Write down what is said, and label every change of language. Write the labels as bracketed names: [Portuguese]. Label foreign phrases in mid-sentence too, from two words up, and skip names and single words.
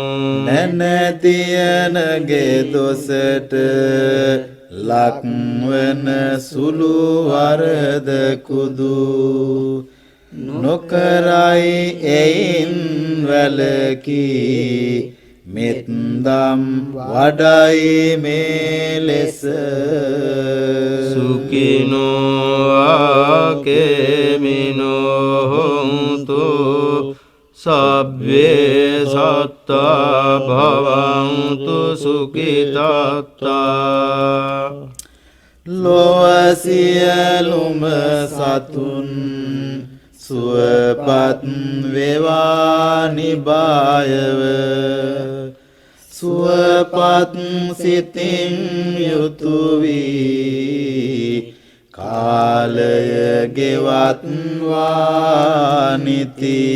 [Sinhala] නැනතියනගේ දොසට ලක්වන සුළු වරද කුදු නොකරයි එයින් වැලකී මෙත්දම් වඩයි මේ ලෙස [Pali] සුඛිනෝ ආකේමිනෝ හොන්තු සබ්බේ සත්තා භවන්තු සුඛිතාත්තා [Sinhala] ලොව සියලුම සතුන් සුවපත් වේවා නිබායව සුවපත් සිතින් යුතු වී කාලය ගෙවත්වා නිති